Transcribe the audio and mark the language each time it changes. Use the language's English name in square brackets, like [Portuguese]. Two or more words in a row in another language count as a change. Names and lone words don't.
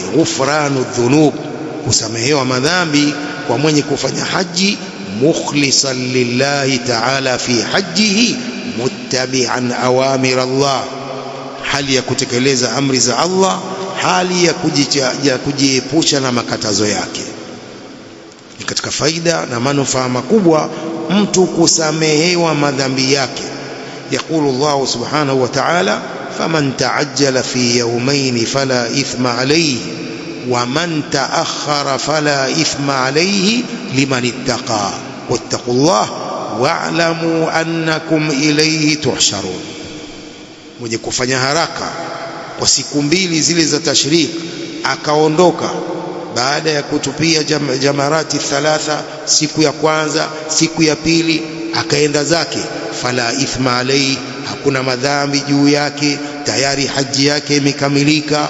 [Arabic] غفران الذنوب, [Swahili] kusamehewa madhambi kwa mwenye kufanya haji [Arabic] مخلصا لله تعالى في حجه متبعا أوامر الله, [Swahili] hali ya kutekeleza amri za Allah, hali ya kujiepusha na makatazo yake. Ni katika faida na manufaa makubwa mtu kusamehewa madhambi yake. [Arabic] يقول الله سبحانه وتعالى فمن تعجل في يومين فلا إثم عليه ومن تأخر فلا إثم عليه لمن اتقى واتقوا الله واعلموا أنكم إليه تحشرون. [Swahili] Mwenye kufanya haraka kwa siku mbili zile za tashrik, akaondoka baada ya kutupia [Arabic] جمرات ثلاثة, [Swahili] siku ya kwanza, siku ya pili, akaenda zake, [Arabic] فلا إثم عليه, [Swahili] hakuna madhambi juu yake, tayari haji yake imekamilika.